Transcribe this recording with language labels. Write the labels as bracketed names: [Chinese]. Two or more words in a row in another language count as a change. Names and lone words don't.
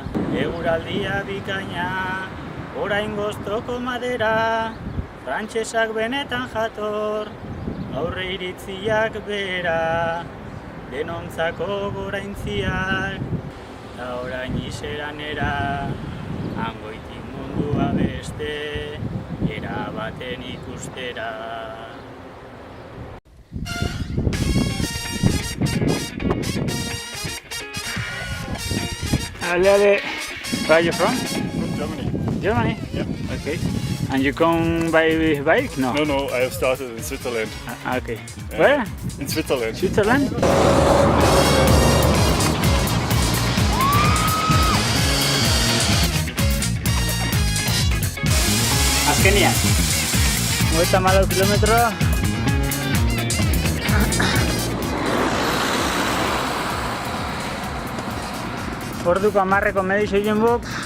[Basque] Eguraldia bikaina, orain goztoko madera, frantsesak benetan jator, aurre iritziak bera, denontzako goraintziak, eta orain iseranera, hangoitik mundua beste, era baten ikustera. Ale, [English] where are you from? From Germany. Germany? Yeah. Okay. And you come by bike? No. No, I have started in Switzerland. Okay. Where? In Switzerland. Switzerland? [Basque] Azkenian. 34 kilometro. Orduko 10eko medizio egin buk.